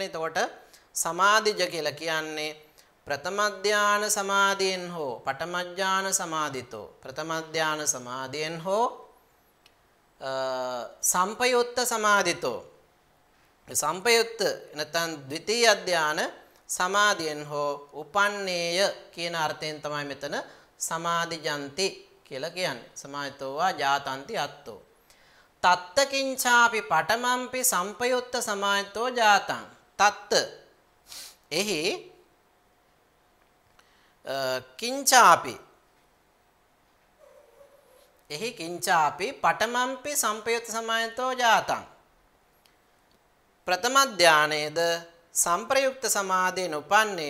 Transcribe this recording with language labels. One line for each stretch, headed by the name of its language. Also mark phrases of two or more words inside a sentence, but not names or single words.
Sinhala: එතකොට සමාධිජ කියලා කියන්නේ ප්‍රථම ධාන සමාධියෙන් හෝ
Pali: පඨම ධාන සමාදිතෝ
Sinhala: ප්‍රථම ධාන සමාධියෙන් හෝ
Pali: සම්පයුත්ත සමාදිතෝ සම්පයුත්ත
Sinhala: නැත්නම් ද්විතීය ධාන සමාධියෙන් හෝ උපන්නේය කියන අර්ථයෙන් තමයි මෙතන සමාධිජන්ති කියලා කියන්නේ.
Pali: සමාහිතෝ වා ජාතන්ති අත්තෝ. තත්ත කිංචාපි පඨමම්පි සම්පයුත්ත සමාහිතෝ ජාතං. තත්ත එහි කිංචාපි පඨමම්පි සම්පයුත්ත සමාහිතෝ ජාතං.
Sinhala: ප්‍රථම ධානයේද සංප්‍රයුක්ත සමාධියෙන් උපන්නේ.